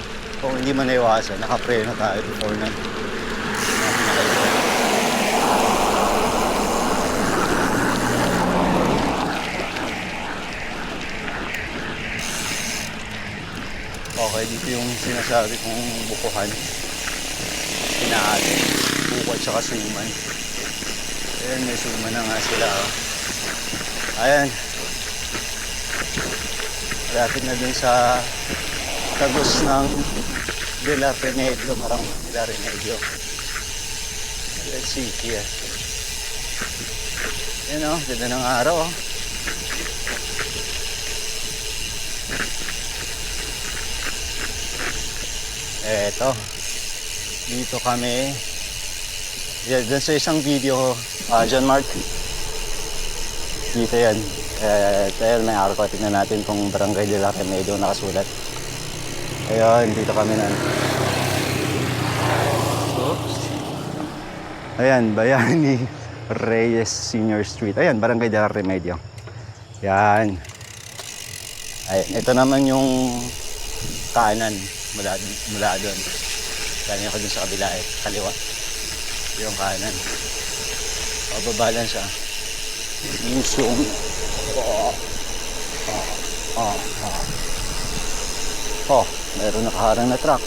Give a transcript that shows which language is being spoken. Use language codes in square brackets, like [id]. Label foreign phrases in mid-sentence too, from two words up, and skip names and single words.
[tl] Kung hindi man naiwasan, nakapreno tayo before na. Okay, dito yung sinasabi kong bukuhan. Pinaatin. Buko at saka suman. Ayan, may suman na nga sila. Oh. Ayan. Malapit na dun sa tagos ng De La Remedio. Parang De La Remedio. [en] Let's see here. [tl] Ayan o, ganda ng araw o. Eto. Dito kami. Dyan sa isang video, John Mark. Dito yan. Tayo may araw ko. Tignan natin kung Barangay de la Remedio nakasulat. Ayun, dito kami na. Oops. Ayan, Bayani Reyes Senior Street. Ayan, Barangay de la Remedio. Yan. Ayan, ito naman yung kanan mula doon. Galing ako dun sa kabila eh, kaliwa. Yung kanan. Pababa lang siya. Yung Oh, meron nakaharang na truck.